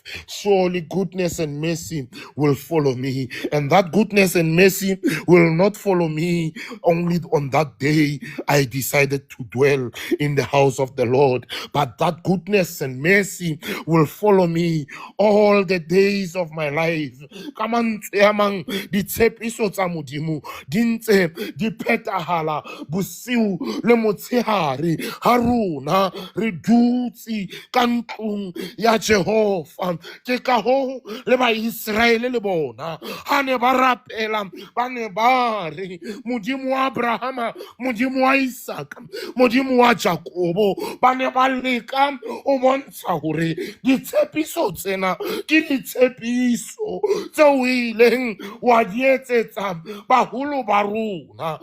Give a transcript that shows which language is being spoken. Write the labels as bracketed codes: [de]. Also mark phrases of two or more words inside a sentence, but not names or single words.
[en] Surely goodness and mercy will follow me. And that goodness and mercy will not follow me only on that day I decided to dwell in the house of the Lord. But that goodness and mercy will follow me all the days of my life. Come on, [st] ditshepiso tsa Modimo di ntse di phetahala bosiu le motshehare ha rona re dutse ka ntlong ya Jehova. Ke ka ho le Baisraele le bona ha ne ba rapela ba ne ba re Modimo wa Abrahama, Modimo wa Isaka, Modimo wa Jakobo, ba ne ba leka o bontsha hore ditshepiso tsena ke ditshepiso tseo o ileng wa di etsetsa baholo ba rona.